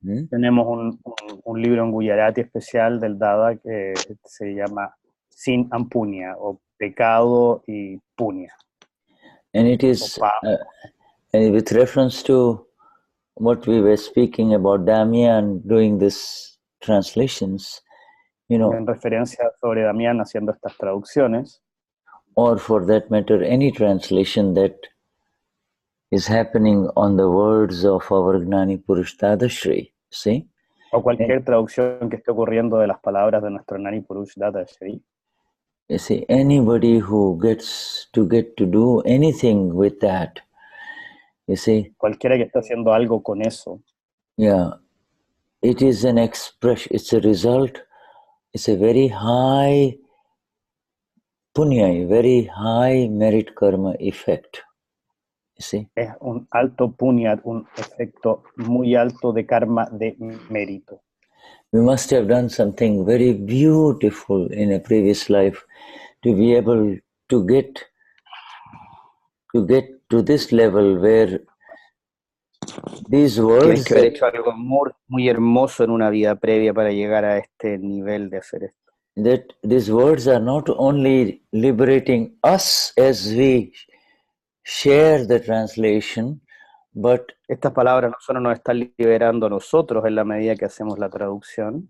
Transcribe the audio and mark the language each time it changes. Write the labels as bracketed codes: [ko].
[es] Tenemos un libro en Gujarati especial del Dada que se llama Sin and Punya, o pecado y punya. [en] And it is and with reference to what we were speaking about Damien doing this translations, you know, [es] en referencia sobre Damien haciendo estas traducciones, [en] or for that matter any translation that is happening on the words of our Gnani Purush Dadashri, see? [es] O cualquier traducción que esté ocurriendo de las palabras de nuestro Gnani Purush Dadashri. [en] You see, anybody who gets to do anything with that, you see. [es] Cualquiera que esté haciendo algo con eso. [en] Yeah, it is an expression, it's a result, it's a very high punya, very high merit karma effect. See? [es] Es un alto punya, un efecto muy alto de karma de mérito. [en] We must have done something very beautiful in a previous life to be able to get to this level where these words... [es] Tienes que haber hecho algo muy hermoso en una vida previa para llegar a este nivel de hacer esto. [en] That these words are not only liberating us as we share the translation, but [es] estas palabras no solo nos están liberando a nosotros en la medida que hacemos la traducción,